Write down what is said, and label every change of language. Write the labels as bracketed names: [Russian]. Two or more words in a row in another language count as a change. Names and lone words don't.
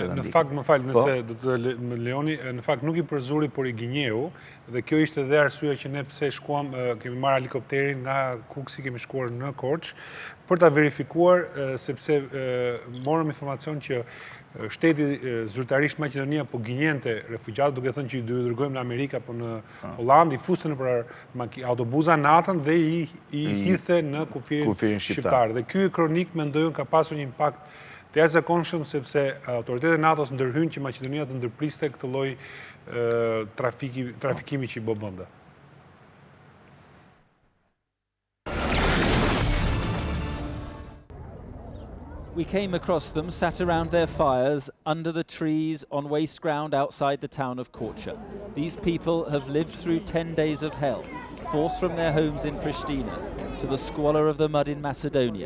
[Albanian] Në fakt, më fal, nëse do të më lejoni, në fakt nuk i përzuri, por i gënjeu, dhe kjo ishte dhe arsyeja që ne pse shkuam, kemi marrë helikopterin nga Kuksi, kemi shkuar në Korçë për ta verifikuar, sepse morëm informacion që shteti zyrtarisht Maqedonia po gënjente refugjatët, duke thënë që i dërgojmë në Amerikë apo në Hollandë, i fuste nëpër autobuza natën dhe i hidhte në kufirin shqiptar. Dhe ky kronik mendoj ka pasur një impakt të jashtëzakonshëm, sepse autoritetet e NATO-s ndërhyjnë që Maqedonia të ndërpriste këtë lloj trafikimi që i bë bënda. [English] We came across them sat around their fires under the trees on waste ground outside the town of Korçë. These people have lived through 10 days of hell, forced from their homes in Pristina to the squalor of the mud in Macedonia.